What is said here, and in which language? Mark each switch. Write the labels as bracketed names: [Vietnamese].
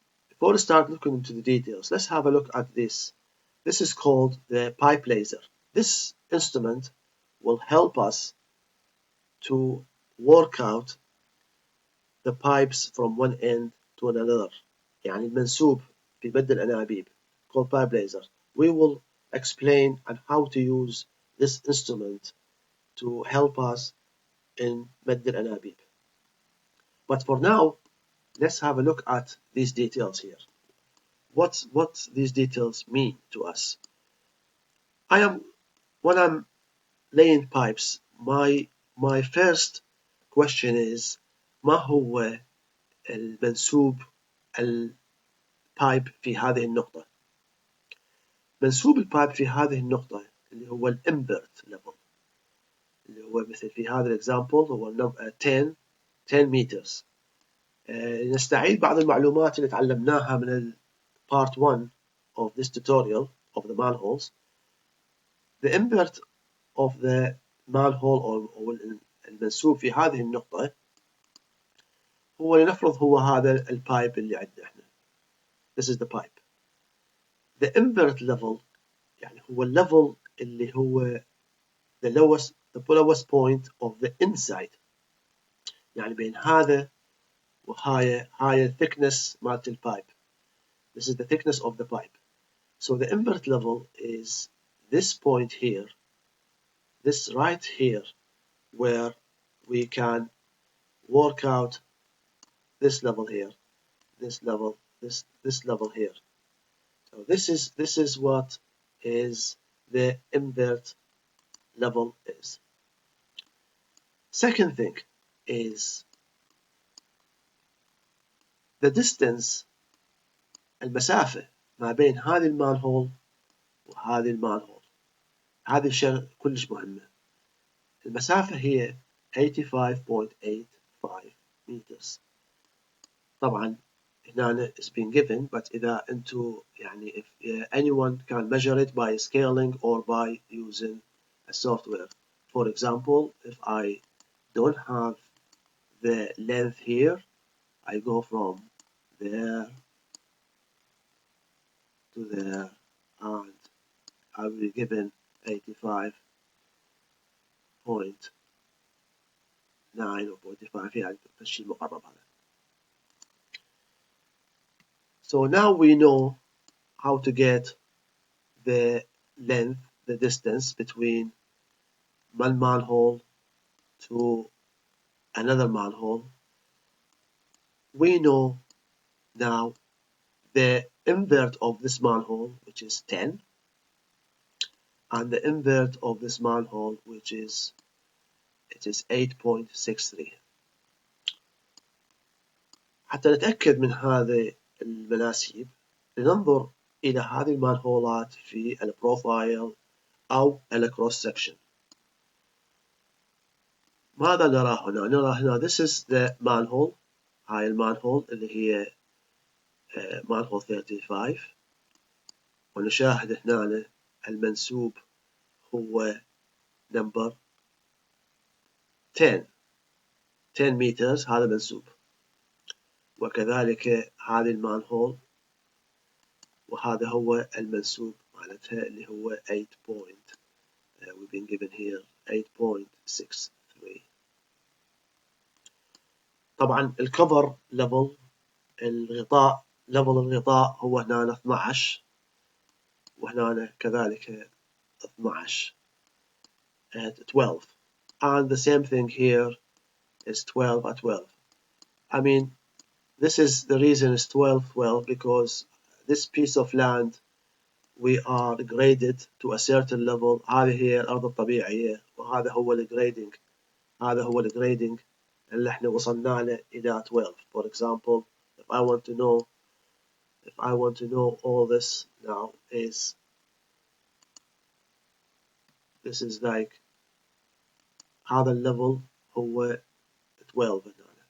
[English] Before we start looking into the details, let's have a look at this. This is called the pipe laser. This instrument will help us to work out the pipes from one end to another. [Arabic] يعني المنسوب في مد الانابيب [English] called pipe laser. We will explain on how to use this instrument to help us in [Arabic] مد الانابيب. [English] But for now, let's have a look at these details here. What these details mean to us. When I'm laying pipes, my first question is [Arabic] ما هو المنسوب البايب في هذه النقطة. منسوب البايب في هذه النقطة اللي هو الامبرت ليفل، اللي هو مثل في هذا الاكزامبل هو 10 meters. نستعيد بعض المعلومات اللي تعلمناها من [English] part 1 of this tutorial of the manholes. The invert of the manhole [Arabic] أو المنسوب في هذه النقطة هو لنفرض هو هذا البايب اللي عندنا احنا. [English] This is the pipe. The invert level [Arabic] يعني هو الليفل اللي هو [English] the lowest point of the inside. [Arabic] يعني بين هذا وهاي thickness مالت البايب. [English] This is the thickness of the pipe. So the invert level is this point here, this right here, where we can work out this level here, this level, this level here. So this is what is the invert level is. Second thing is the distance, [Arabic] المسافة ما بين هذه المانهول وهذه المانهول. هذه الشيء كلش مهمة. المسافة هي 85.85 meters. طبعا هنا [English] is being given, but [Arabic] إذا أنتوا يعني [English] if anyone can measure it by scaling or by using a software. For example, if I don't have the length here, I go from there to there and I will be given 85.9 or 45 [Arabic] يعني الشيء المقرب هذا. [English] So now we know how to get the length, the distance between one manhole to another manhole. We know now the invert of this manhole, which is 10, and the invert of this manhole, which is 8.63. [Arabic] حتى نتأكد من هذه المناسيب لننظر إلى هذه المانهولات في البروفايل أو الكروس سكشن. ماذا نرى هنا؟ نرى هنا [English] this is the manhole. [Arabic] هاي المانهول اللي هي manhole 35 ونشاهد هنا المنسوب هو [English] number 10 meters. [Arabic] هذا منسوب. وكذلك هذه المانهول وهذا هو المنسوب معناتها اللي هو 8 point. [English] We've been given here 8.63. [Arabic] طبعا الكفر ليفل الغطاء الغطاء هو هنا 12 وهنا كذلك 12 12 [English] and the same thing here is 12 at 12. I mean this is the reason is 12 because this piece of land we are graded to a certain level. [Arabic] هذه هي الأرض الطبيعية وهذا هو الجريدنج. هذا هو الجريدنج اللي احنا وصلنا له إلى 12. [English] For example, if I want to know I want to know all this now is, this is like [Arabic] هذا الليفل هو 12 هنا.